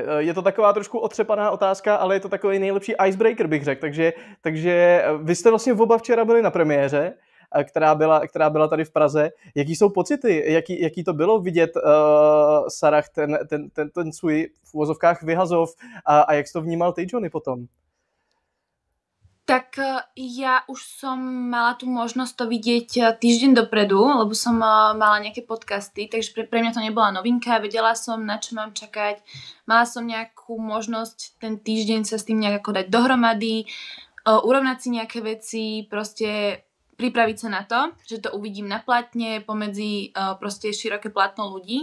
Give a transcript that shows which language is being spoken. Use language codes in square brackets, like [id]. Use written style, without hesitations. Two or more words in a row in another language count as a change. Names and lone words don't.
[cs] Je to taková trošku otřepaná otázka, ale je to takový nejlepší icebreaker, bych řekl. Takže vy jste vlastně oba včera byli na premiéře, která byla tady v Praze. Jaký jsou pocity? Jaký to bylo vidět Sarah ten svůj v uvozovkách vyhazov a jak jsi to vnímal ty, Johnny, potom? [sk] Tak ja už som mala tú možnosť to vidieť týždeň dopredu, lebo som mala nejaké podcasty, takže pre mňa to nebola novinka, vedela som, na čo mám čakať. Mala som nejakú možnosť ten týždeň sa s tým nejak ako dať dohromady, urovnať si nejaké veci, proste pripraviť sa na to, že to uvidím na platne pomedzi proste široké platno ľudí.